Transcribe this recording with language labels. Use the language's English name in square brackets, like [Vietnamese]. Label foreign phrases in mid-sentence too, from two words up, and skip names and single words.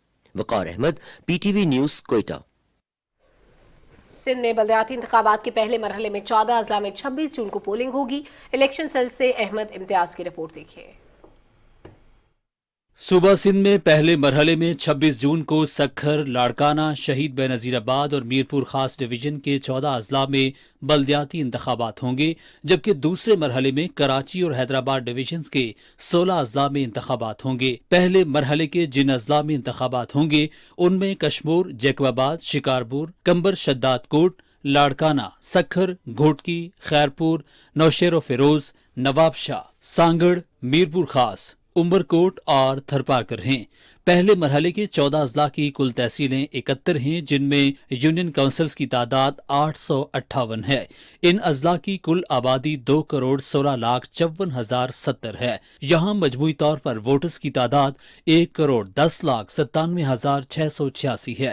[Urdu] وقار احمد، PTV نیوز، کوئٹہ. سندھ میں بلدیاتی انتخابات کے پہلے مرحلے میں 14 اضلاع میں 26 جون کو پولنگ ہوگی. الیکشن سیل سے احمد امتیاز کی رپورٹ دیکھیے. صوبہ سندھ میں پہلے مرحلے میں 26 جون کو سکھر، لاڑکانہ، شہید بینظیر آباد اور میرپور خاص ڈویژن کے 14 اضلاع میں بلدیاتی انتخابات ہوں گے، جبکہ دوسرے مرحلے میں کراچی اور حیدرآباد ڈویژنز کے 16 اضلاع میں انتخابات ہوں گے. پہلے مرحلے کے جن اضلاع میں انتخابات ہوں گے ان میں کشمور، جیکب آباد، شکارپور، قمبر شہدادکوٹ، لاڑکانہ، سکھر، گھوٹکی، خیرپور، نوشہرو فیروز، نوابشاہ، سانگھڑ، میرپور خاص، عمرکوٹ اور تھرپارکر ہیں. پہلے مرحلے کے 14 اضلاع کی کل تحصیلیں 71 ہیں، جن میں یونین کونسلز کی تعداد 858 ہے. ان اضلاع کی کل آبادی 2,16,54,070 ہے. یہاں مجموعی طور پر ووٹرز کی تعداد 1,10,97,686 ہے.